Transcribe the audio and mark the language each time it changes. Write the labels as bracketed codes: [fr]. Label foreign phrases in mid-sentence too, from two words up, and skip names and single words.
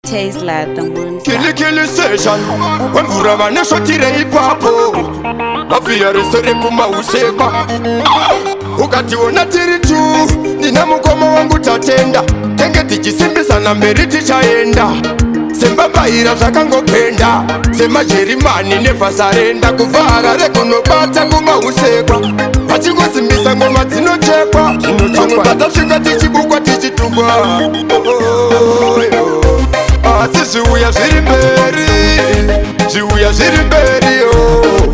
[en] Tesla, the monster. Kili kili session. [sn] Wemvura vane shotire ipapo. Mafia rese rekumausekwa. Ukationa tiri tu, nina mukoma wangu tatenda. Tenge tichisimbisana mberi tichaenda. Sembambaira zvakangopenda. Semajerimani [en] never surrender. [sn] Kubva Harare kunobata kumausekwa. Vachingosimbisa ngoma dzinochekwa. Pamwe patasvika tichibukwa tichitukwa. Oh, oh, oh, oh. Asi zviuya zviri mberi, zviuya zviri mberi, oh.